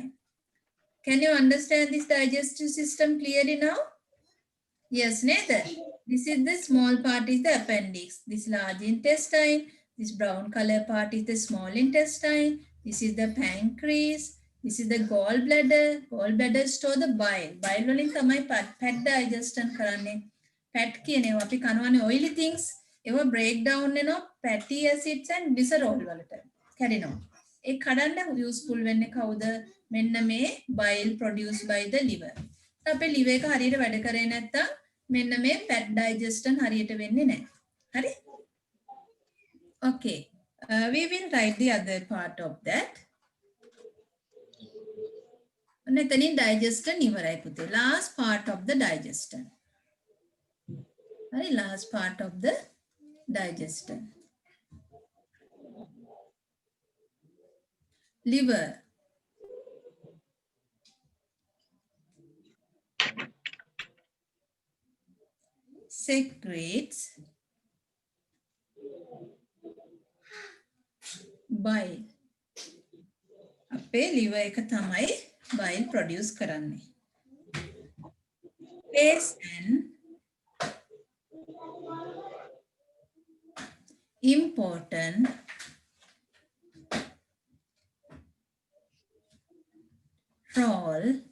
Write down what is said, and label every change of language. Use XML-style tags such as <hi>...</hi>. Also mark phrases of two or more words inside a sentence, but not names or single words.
<en>Can you understand this digestive system clearly now? Yes, Nathan. This is the small part is the appendix. This large intestine, this brown color part is the small intestine. This is the pancreas. This is the gallbladder. Gallbladder store the bile.</en> <si>Bile වලින් තමයි</si> <en>fat digestion</en> <si>කරන්නේ. Fat කියනවා අපි කනවනේ</si> <en>oily things.</en> <si>ඒවා</si> <en>break down</en> <si>වෙනවා</si> <en>fatty acids and glycerol</en> <si>වලට. කැඩෙනවා. ඒ කඩන්න useful වෙන්නේ කවුද? මෙන්න මේ</si> <en>bile produced by the liver.</en> <si>අපේ liver එක හරියට වැඩ කරේ නැත්තම් මෙන්න මේ</si> <en>fat digestion</en> <si>හරියට වෙන්නේ නැහැ. හරි?</si> <en>Okay. We will write the other part of that.</en> <si>Neතනින් digestion ඉවරයි පුතේ.</si> <en>Last part of the digestion.</en> <si>හරි?</si> <en>Last part of the digestion. Liver. Secretes bile.</en> <si>අපේ liver එක තමයි</si> <en>bile produce</en> <si>කරන්නේ.</si> <en>Plays an important role</en>